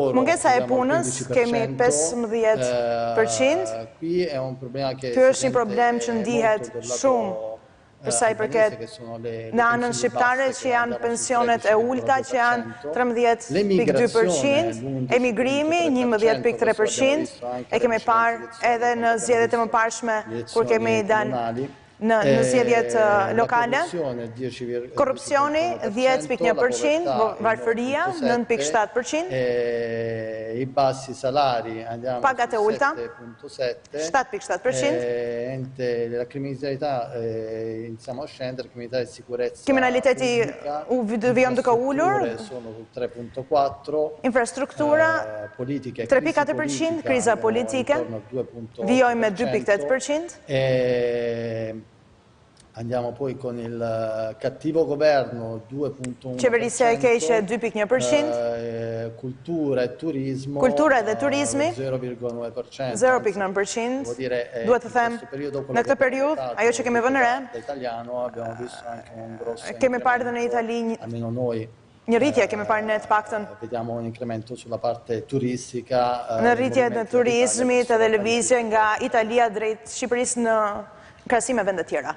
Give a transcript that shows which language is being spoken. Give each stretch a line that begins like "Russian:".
Albanian: Mungesa e punës, kemi 15%, ky është një problem që ndihet shumë përsa i përket në anën shqiptare që janë pensionet e ulta që janë 13.2%, emigrimi 11.3%, e kemi parë edhe në zgjedhjet e mëparshme kur kemi dalë në zgjedhjet lokale, korrupsioni 10.1%, varfëria 9.7%, pagat e ulta 7.7%,
Italian: la criminalità iniziamo a scendere, criminalità e sicurezza
Albanian: kriminaliteti vijon duke ulur,
Italian: sono 3.4,
Albanian: infrastruktura 3.4%, kriza politike vijojnë me 2.8%,
Italian: andiamo poi con il cattivo governo 2.1%,
Albanian: qeverisja e keqe 2.1%,
Italian: cultura e turismo
Albanian: 0.9%, 0.9%, duhet të them, në këtë periudhë, ajo që kemi vënë re, kemi parë dhe në Itali një rritje, kemi parë në të paktën
Italian: vediamo un incremento sulla parte turistica,
Albanian: në rritje në turizmit edhe lëvizje nga Italia drejt Shqipërisë në krahasim me vende tjera.